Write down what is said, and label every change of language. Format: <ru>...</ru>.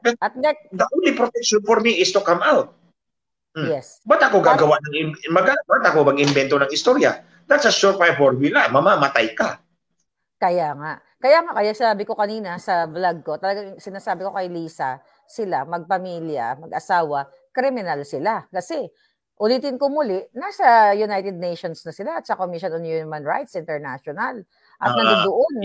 <en>But the only protection for me is to come out. Yes.</en> <tl>Ba't ako gagawa ba't ako mag-invento ng istorya?</tl> <en>That's a surefire formula.</en> <tl>Mamamatay ka. Kaya sabi ko kanina sa vlog ko, talagang sinasabi ko kay Lisa, sila, magpamilya, mag-asawa, kriminal sila. Kasi, ulitin ko muli, nasa United Nations na sila at sa Commission on Human Rights International. At nandoon.</tl>